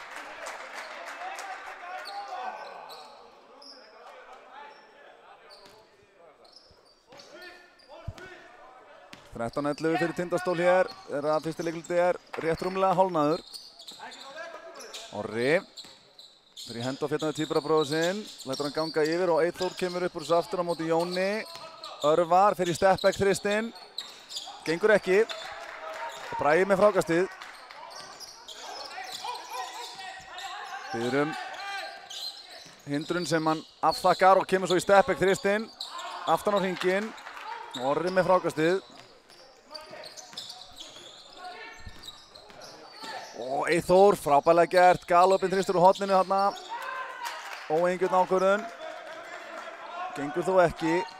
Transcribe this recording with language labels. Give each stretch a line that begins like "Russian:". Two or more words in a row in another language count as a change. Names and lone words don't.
Icelandic: (13:11) fyrir Tindastól hér, fyrsti leikluti rétt rúmlega hálfnaður. Orri fyrir í hend á fjarnaði tvíburabróður sinn, lætur hann ganga yfir og Eyþór kemur upp úr þessu aftur á móti Jóni. Örvar fyrir step-back þristinn, gengur ekki. Og Bragi með frákastið. Biður hindrun sem hann afþakkar og kemur svo í step-back þristinn, aftan á hringinn. Orri með frákastið. Og Eyþór, frábærlega gert, galopinn þristur úr horninu þarna. Óeingjörn ákvörðun. Gengur þó ekki.